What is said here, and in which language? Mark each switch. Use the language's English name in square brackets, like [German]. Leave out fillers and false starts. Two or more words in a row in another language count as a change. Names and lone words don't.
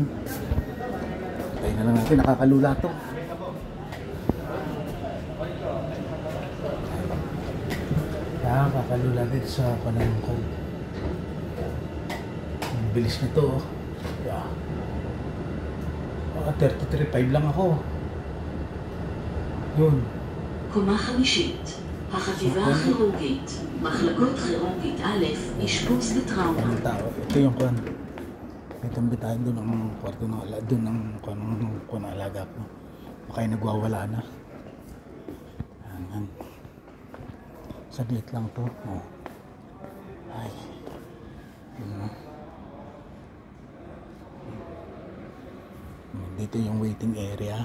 [Filipino] Tayo na lang natin. Nakakalula to. Nakakalula dito sa panahon ko. Ang bilis nito. Yeah. 33.5 lang ako. יון. [Hebrew] קומה חמישית, החטיבה הכירורגית, מחלקות כירורגית א', אשפוז וטראומה. [Filipino] Ito yung kwan. May tambitahin doon ang kwarto ng alaga. Doon ang kwan ng alaga ko. Baka yung nagwawala na. Yan. Saglit lang to. Oh. Ay. Dito yung waiting area.